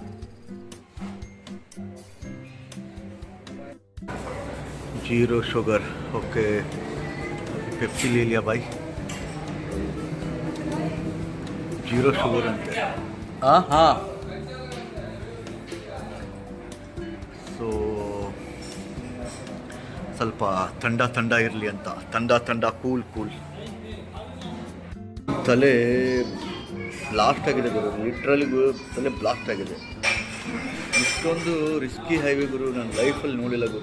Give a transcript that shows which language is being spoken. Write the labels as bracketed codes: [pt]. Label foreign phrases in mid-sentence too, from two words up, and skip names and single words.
[en] zero sugar, okay. [hi] पेप्सी ले लिया भाई, [en] zero sugar [hi] अंते। हाँ हाँ, [kn] सो ಸ್ವಲ್ಪ ಥಂಡ ಇರಲಿ ಅಂತ. ಥಂಡ ಕೂಲ್. ತಲೆ ಬ್ಲಾಸ್ಟ್ ಆಗಿದೆ ಗುರು, ಲಿಟ್ರಲಿ ತಲೆ ಬ್ಲಾಸ್ಟ್ ಆಗಿದೆ. ಇಷ್ಟೊಂದು [en] risky highway [kn] ಗುರು ನನ್ನ ಲೈಫಲ್ಲಿ ನೋಡಿಲ್ಲ ಗುರು.